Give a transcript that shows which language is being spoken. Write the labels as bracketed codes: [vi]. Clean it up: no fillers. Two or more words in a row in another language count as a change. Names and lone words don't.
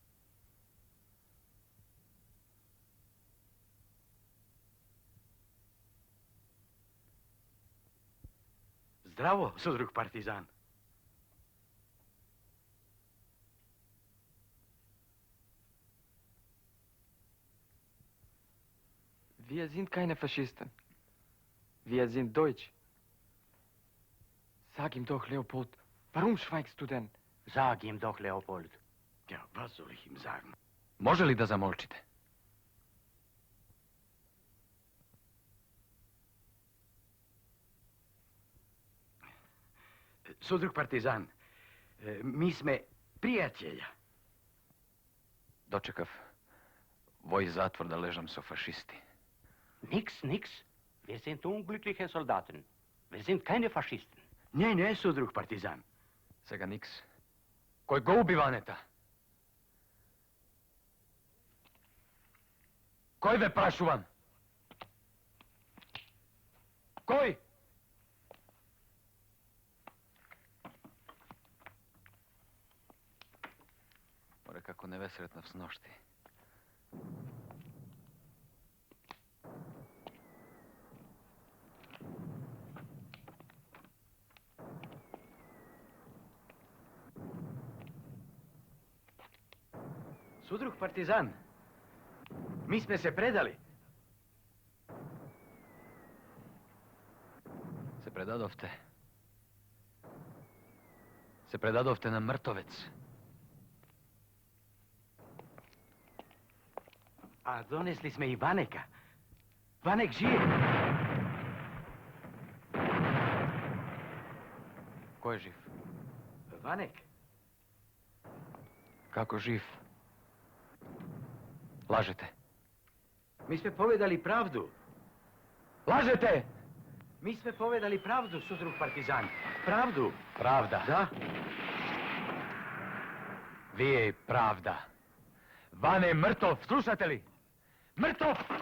[mk] Здраво, содруг партизан. [de] Wir sind keine Faschisten. Wir sind Deutsch. Sag ihm doch, Leopold, warum schweigst du denn? Sag ihm doch, Leopold. Ja, was soll ich ihm sagen? [mk] Може ли да замолчите? [sk] Sodrug partizan, mi sme prijatelja. [mk] Дочекав вој затвор да лежам со фашисти. [de] Nix, nix. Wir sind unglückliche Soldaten. Wir sind keine Faschisten. [mk] Не, [sk] Sodrug partizan. [mk] Сега никс. Кој го уби Ванета? Кој ве прашувам? Кој? Море како не ве сретнав с ношти. [sk] Sodrug partizan, mi sme se predali. [mk] Се предадовте. Се предадовте на мртовец. [sk] A donesli sme i Vaneka. Vanek žije. [mk] Кој е жив? [sk] Vanek, [mk] Како жив? Лажете. [sk] mi sme povedali pravdu. [mk] Лажете! [sk] Mi sme povedali pravdu, sodrug partizan. Pravdu. [mk] Правда. [sk] Da. [mk] Вие и правда. Ване е мртов, слушате ли? Мртов!